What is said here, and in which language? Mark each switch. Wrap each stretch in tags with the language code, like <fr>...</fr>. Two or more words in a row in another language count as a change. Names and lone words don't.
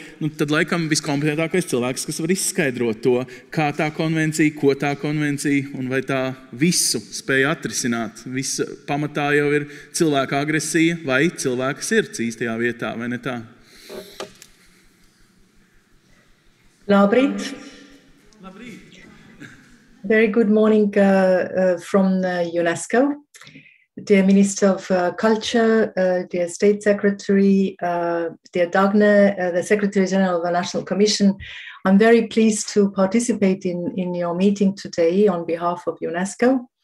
<lv>Nu, tad laikam viskompetentākais cilvēks, kas var izskaidrot to, kā tā konvencija, ko tā konvencija un vai tā visu spēja atrisināt. Visa pamatā jau ir cilvēka agresija vai cilvēka sirds īstajā vietā, vai ne tā? Labrīt. Labrīt.</lv> <en>Very good morning from UNESCO. Dear Minister of Culture, dear State Secretary, dear Dagne, the Secretary General of the National Commission, I'm very pleased to participate in your meeting today on behalf of UNESCO.</en>